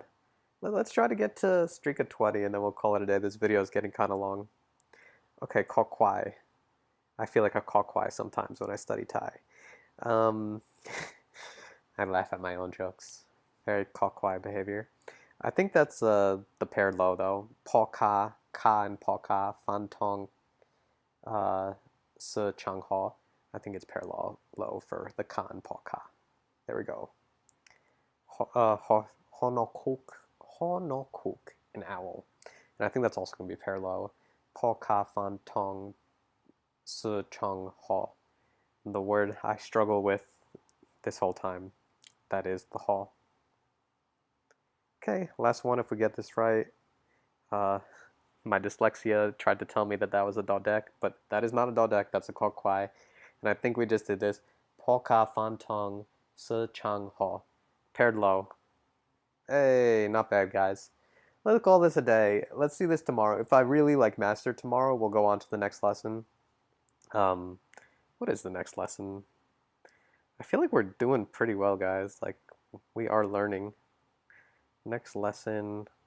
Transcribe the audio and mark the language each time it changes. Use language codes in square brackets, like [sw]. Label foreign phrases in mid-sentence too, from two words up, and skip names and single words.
[en] Let's try to get to streak of 20 and then we'll call it a day. This video is getting kind of long. Okay, Kokwai. I feel like a Kokwai sometimes when I study Thai. Um, I laugh at my own jokes. Very Kokwai behavior. I think that's the paired low though. [th] Paw ka and paw ka, fan tong, uh, se chang ho. [en] I think it's paired low for the ka and paw ka. There we go. [th] Honokuk, honokuk, [en] an owl. And I think that's also going to be paired low. [th] Paw ka fan tong, se chang ho. [en] The word I struggle with this whole time. That is the ho. Okay, last one if we get this right. Uh, my dyslexia tried to tell me that that was a dodec, but that is not a dodec, that's a kokwai. And I think we just did this. [th] Polka fantong se chang ho. [en] Paired low. Hey, not bad, guys. Let's call this a day. Let's see this tomorrow. If I really like master tomorrow, we'll go on to the next lesson. Um, what is the next lesson? I feel like we're doing pretty well, guys. Like, we are learning. Next lesson.